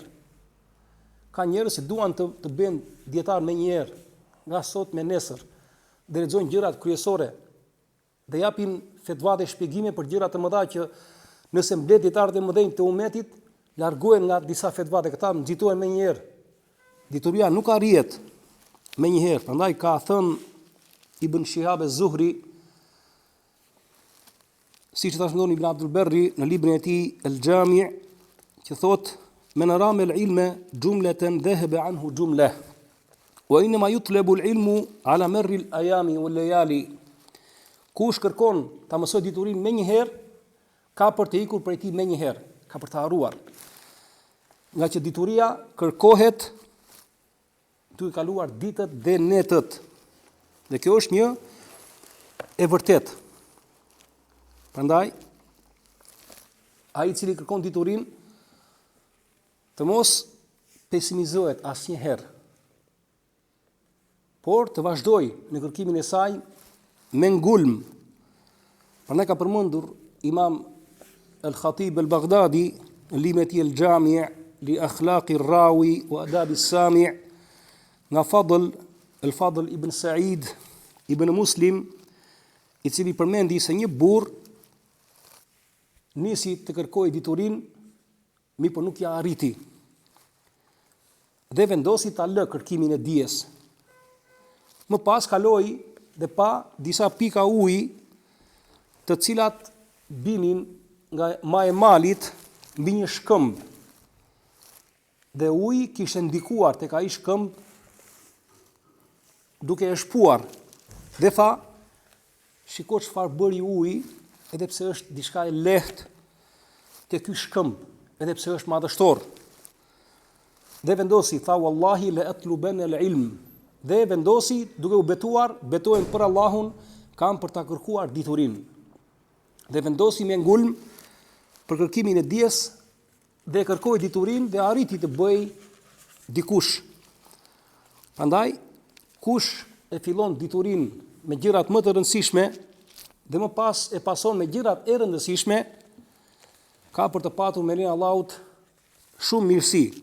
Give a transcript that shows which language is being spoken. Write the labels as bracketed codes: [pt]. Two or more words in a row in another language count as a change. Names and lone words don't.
[sq] Ka njerëz që duan të bëjnë dietar me njëherë, nga sot me nesër, dhe lexojnë gjërat kryesore dhe japin fetva dhe shpjegime për gjëra të mëdha që nëse mbledh dietarët e mëdhenj të umetit, largohen nga disa fetva dhe këta nxitohen me njëherë. Dituria nuk arrihet me njëherë. Prandaj ka thënë Ibn Shihab az-Zuhri, siç e transmeton Ibn Abdul Berri në librin e tij El-Jami', që thotë: [ar] "من رام العلم جملة ذهب عنه جملة وإنما يطلب العلم على مر الأيام والليالي." [sq] Kush kërkon ta mësoj diturinë me njëherë, ka për të ikur prej tij me njëherë, ka për të harruar. Nga që dituria kërkohet duke kaluar ditët dhe netët. Dhe kjo është një e vërtet. Prandaj, ai i cili kërkon diturinë të mos pesimizohet asnjëherë, por të vazhdoj në kërkimin e saj me ngulm. Prandaj ka përmendur Imam al-Khatib al-Baghdadi në librin e tij El-Jami' li akhlaqi ar-rawi wa adab as-sami' nga Al-Fadl ibn Sa'id ibn Muslim, i cili përmendi se një burr nisi të kërkojë diturinë, mirë po nuk ja arriti. Dhe vendosi ta lë kërkimin e dijes. Më pas kaloi dhe pa disa pika uji, të cilat binin nga maji i malit mbi një shkëmb. Dhe uji kishte ndikuar tek ai shkëmb duke e shpuar, dhe tha: "Shiko çfarë bëri uji, edhe pse është diçka e lehtë te ky shkëmb, edhe pse është madhështor." Dhe vendosi, tha: [ar] "والله لأطلبن العلم." [sq] Dhe vendosi duke u betohen për Allahun, kam për ta kërkuar diturinë. Dhe vendosi me ngulm për kërkimin e dijes dhe kërkoi diturinë dhe arriti të bëj dikush. Prandaj kush e fillon diturinë me gjërat më të rëndësishme dhe më pas e pason me gjërat e rëndësishme, ka për të patur me lenin Allahut shumë mirësi.